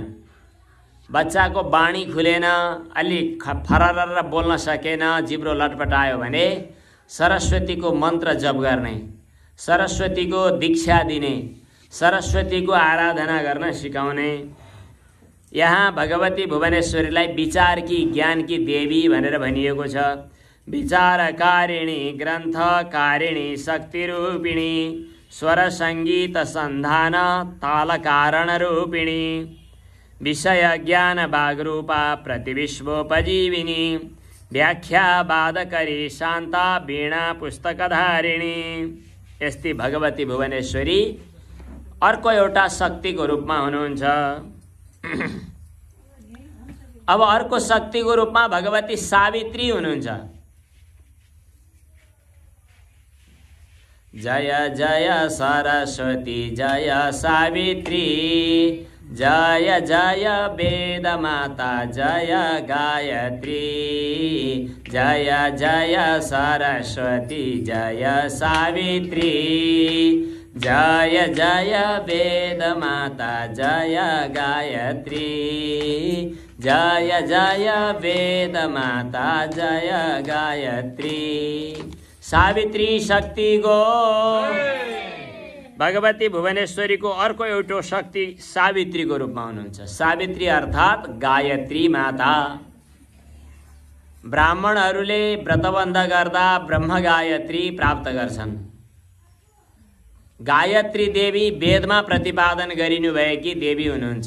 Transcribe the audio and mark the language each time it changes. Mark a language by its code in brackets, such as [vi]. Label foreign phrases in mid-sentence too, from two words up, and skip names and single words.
[ne] बच्चाको वाणी खुलेन, अलि फरर बोल्न सकेन, जिब्रो लटपटायो भने सरस्वतीको मन्त्र जप गर्ने, सरस्वतीको दीक्षा दिने, सरस्वतीको आराधना गर्न सिकाउने। यहाँ भगवती भुवनेश्वरीलाई विचार की, ज्ञान की देवी भनेर भनिएको छ। [sa] विचारकारिणी, ग्रन्थकारिणी, शक्तिरूपिणी, स्वर संगीत संधान ताल कारण रूपिणी, विषय ज्ञान बागरूपा प्रतिविश्वोपजीविनी, व्याख्या बाधकरी शान्ता वीणा पुस्तकधारिणी। [ne] यस्ती भगवती भुवनेश्वरी अर्को एउटा शक्तिको रूपमा हुनुहुन्छ। अब अर्को शक्तिको रूपमा भगवती सावित्री हुनुहुन्छ। [hi] जय जय सरस्वती जय सावित्री, जय जय वेद माता जय गायत्री, जय जय सरस्वती जय सावित्री, जय जय वेद माता जय गायत्री, जय जय वेद माता जय गायत्री। [ne] सावित्री शक्ति गो। भगवती भुवनेश्वरीको अर्को एउटा शक्ति सावित्रीको रूपमा हुनुहुन्छ। सावित्री अर्थात् गायत्री माता। ब्राह्मणहरूले व्रतबन्ध गर्दा ब्रह्म गायत्री प्राप्त गर्छन्। गायत्री देवी वेदमा प्रतिपादन गरिनु भएकी देवी हुनुहुन्छ।